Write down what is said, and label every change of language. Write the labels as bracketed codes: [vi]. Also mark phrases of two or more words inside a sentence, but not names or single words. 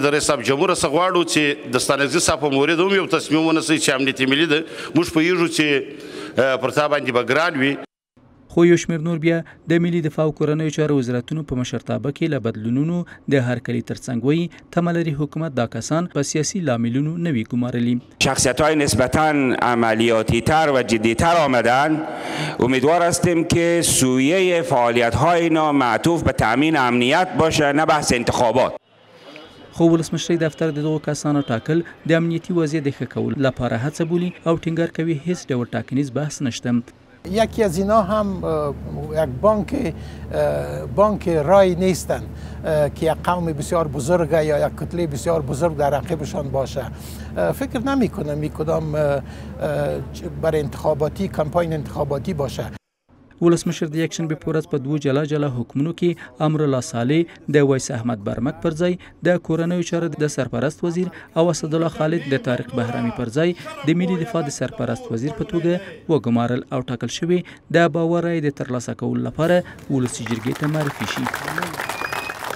[ps] د رئیس صاحب جمهور څخه غواړو چې د ستانکزي صاحب په مورد هم یو تصمیم ونیسي چې امنیتي ملي ده موږ پوهېږو چې پر تا باندې به ګران وي. خو یو شمېر نور بیا د ملي دفاع او کورنیو چارو وزارتونو په مشرتابه کې له بدلونونو د هرکلي ترڅنګ وایي تمه لري حکومت دا کسان په سیاسي لاملونو نه وي ګمارلي. [fa] شخصیت‌های نسبتاً عملیاتی‌تر و جدی‌تر آمدن. امیدوار هستیم که سویه فعالیت‌های اینا معطوف به تأمین امنیت باشه نه بحث انتخابات. [ps] خو ولسمشرۍ دفتر د دغو کسانو ټاکل د امنیتي وضعیت د ښه کولو لپاره هڅه بولي او ټینګار کوي هیڅ ډول ټاکنیز بحث نشته. [fa] یکی از اینا هم یک بانک رای نیستن که یک قوم بسیار بزرگه یا یک کتله بسیار بزرگ در رقیبشان باشه. فکر نمی کنم کدام برای انتخاباتی کمپاین انتخاباتی باشه. [ps] ولسمشر د یکشنبې په ورځ په دوو جلا جلا حکمونو کې امرالله صالح د ویس احمد برمک پر ځای د کورنیو چارو د سرپرست وزیر او اسدالله خالد د طارق بهرامي پر ځای د ملي دفاع د سرپرست وزیر په توګه وګمارل او ټاکل شوي د باور رایې د ترلاسه کولو لپاره ولسي جرګې ته معرفي شي.